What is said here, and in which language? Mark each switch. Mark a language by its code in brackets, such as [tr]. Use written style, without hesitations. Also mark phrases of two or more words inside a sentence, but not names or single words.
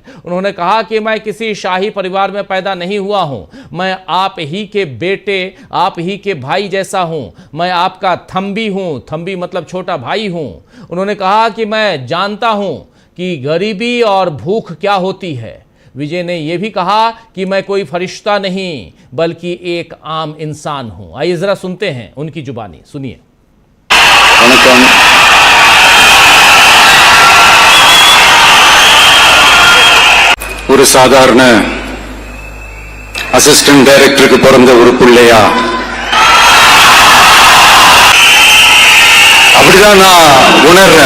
[hi] उन्होंने कहा कि मैं किसी शाही परिवार में पैदा नहीं हुआ हूं, मैं आप ही के बेटे, आप ही के भाई जैसा हूं, मैं आपका थंबी हूं, थंबी मतलब छोटा भाई हूं। उन्होंने कहा कि मैं जानता हूं कि गरीबी और भूख क्या होती है। विजय ने यह भी कहा कि मैं कोई फरिश्ता नहीं बल्कि एक आम इंसान हूं। आइए जरा सुनते हैं उनकी जुबानी, सुनिए। [ta] ஒரு சாதாரண [en] assistant director [ta] பிறந்த ஒரு பிள்ளையா அப்படிதான் நான் உணர்றேன்.